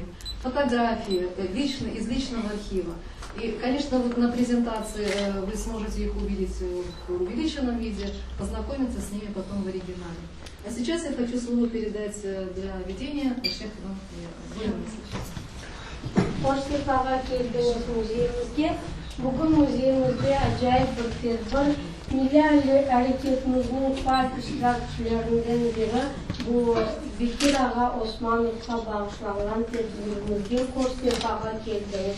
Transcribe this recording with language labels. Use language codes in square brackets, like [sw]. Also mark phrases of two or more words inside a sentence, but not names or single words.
[ru] Фотографии из личного архива. И, конечно, вот на презентации вы сможете их увидеть в увеличенном виде, познакомиться с ними потом в оригинале. А сейчас я хочу слово передать для ведения Шейх Иван Буянович. [crh] Hoş sefalar geldiniz müzeyimizge. Bugün müzeyimizde acayip bir tedbir. Milli hareketimizin faal iştirakçılarından biri bu Bekir Ağa Osmanov'a bağışlanan tedbirimizge hoş sefalar geldiniz.